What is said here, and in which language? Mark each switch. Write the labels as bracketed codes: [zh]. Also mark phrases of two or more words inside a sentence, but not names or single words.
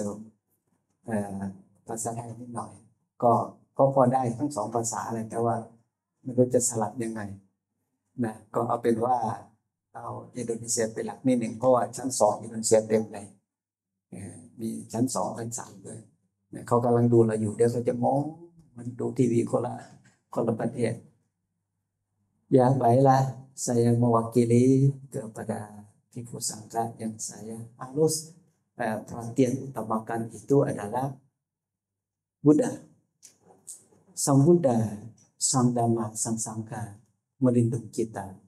[th] มภาษาไทยนิดหน่อยก็พอได้ทั้ง2ภาษาเลยแต่ว่าไม่รู้จะสลับยังไงนะก็เอาเป็นว่าเอาอินโดนีเซียเป็นหลักนิดหนึ่งเพราะว่าชั้น2อินโดนีเซียเต็มเลยมีชั้น2ชั้น3ด้วยเขากำลังดูเราอยู่เดี๋ยวเขาจะมองมันดูทีวีคนละประเทศ [id] ya baiklah saya mewakili kepada Bhikkhu Sangha yang saya harus perhatian utamakan itu adalah Buddha, Sang Buddha, Sang Dhamma, Sang Sangha melindungi kita.